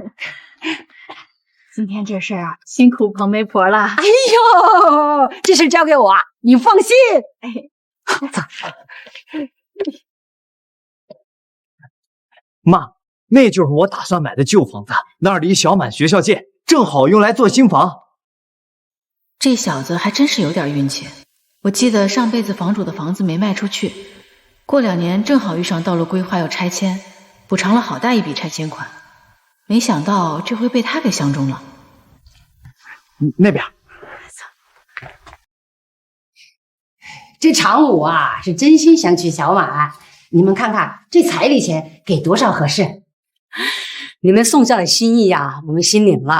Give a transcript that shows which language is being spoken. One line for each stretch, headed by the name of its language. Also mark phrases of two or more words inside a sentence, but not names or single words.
Chinese: 今天這事兒啊，辛苦彭媒婆了。哎呦，這事交給我，你放心。哎，走。媽，那就是我打算買的舊房子，那兒離小滿學校近，正好用來做新房。這小子還真是有點運氣。我記得上輩子房主的房子沒賣出去，過2年正好遇上道路規劃要拆遷，補償了好大一筆拆遷款。沒想到這回被他給相中了。那邊。這常武啊，是真心想娶小滿。你們看看這彩禮錢給多少合適？你們宋家的心意呀，我們心領了。